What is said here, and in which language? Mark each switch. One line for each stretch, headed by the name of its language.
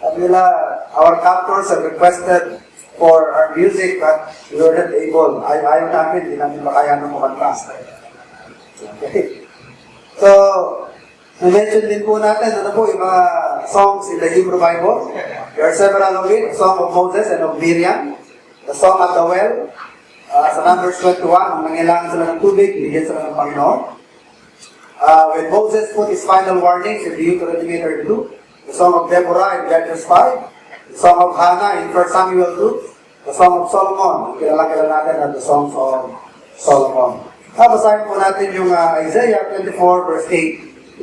Filipino: Sabi nila,
English: our captors have requested for our music, but we were not able.
Filipino: Ayaw namin, hindi namin makayanan kumanta. Okay. So, na-mention din po natin, yung mga songs in the Hebrew Bible.
English: There are several of it. The Song of Moses and of Miriam. The Song at the Well.
Filipino: Sa Numbers 21, nang nangailangan sila ng tubig, binigyan sila ng Panginoon.
English: When Moses put his final warnings in Deuteronomy 32, the Song of Deborah in Judges 5, The Song of Hannah in 1 Samuel 2. The Song of Solomon.
Filipino: Kilala natin ang The Song of Solomon. Basahin po natin yung Isaiah 24 verse 8.